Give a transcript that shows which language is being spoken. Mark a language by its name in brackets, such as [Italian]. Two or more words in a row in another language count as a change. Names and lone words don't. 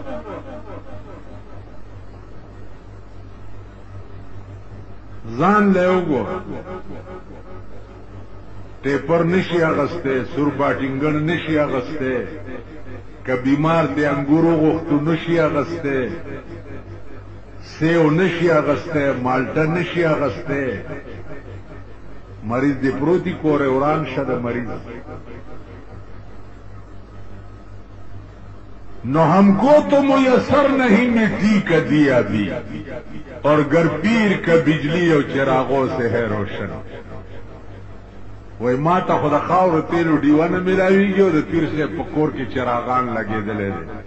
[Pashto] ځان له یې وګوره، ټیپر نشي اغسته، سور باټینګن نشي اغسته، که بیمار دی انګورو غوښتو نشي اغسته، سیو نشي اغسته، مالټه نشي اغسته. مریض دی پروتی کوره وران شه د مریض. [Urdu] نو ہم کو تو میسر نہیں مٹی کا دیا بھی اور گر پیر کا بجلی اور چراغوں سے ہے روشن. [Pashto] وای ما ته خو د خاورو تیلو ډیوه نه میلاویږي او د پیر صاحب په کور کې چراغان لګېدلی دی.